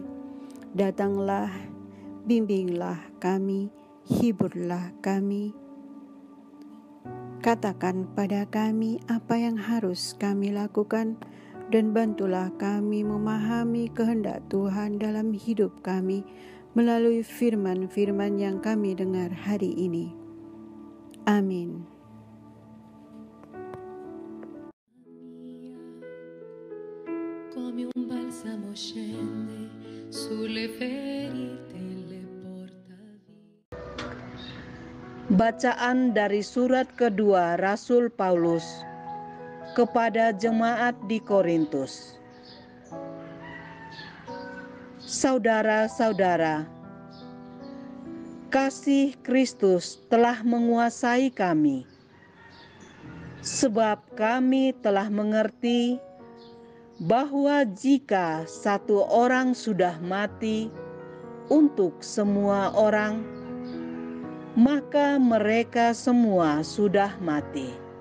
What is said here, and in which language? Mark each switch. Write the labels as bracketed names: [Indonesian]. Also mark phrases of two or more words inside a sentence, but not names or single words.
[Indonesian] Datanglah, bimbinglah kami, hiburlah kami. Katakan pada kami apa yang harus kami lakukan, dan bantulah kami memahami kehendak Tuhan dalam hidup kami melalui firman-firman yang kami dengar hari ini. Amin. [Italian] Come un balsamo scende sulle ferite e le porta via. [Indonesian] Bacaan dari surat kedua Rasul Paulus kepada jemaat di Korintus. Saudara-saudara, kasih Kristus telah menguasai kami, sebab kami telah mengerti bahwa jika satu orang sudah mati untuk semua orang, maka mereka semua sudah mati.